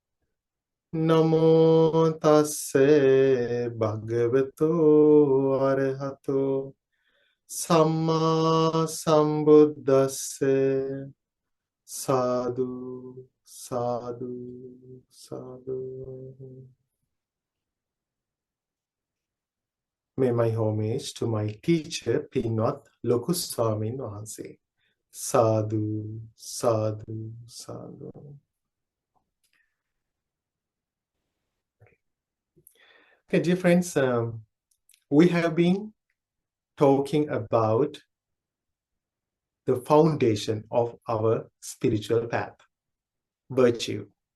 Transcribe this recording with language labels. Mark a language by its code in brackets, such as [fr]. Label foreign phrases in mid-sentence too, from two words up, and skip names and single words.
[pi] Namo tasse bhagavato arahato samma sambuddhasse. Sadhu, sadhu, sadhu. [en] May my homage to my teacher, Pinwat Lokuswamin Wahanse. [pi] Sadhu, sadhu, sadhu. [en] Okay, dear friends, we have been talking about the foundation of our spiritual path, virtue.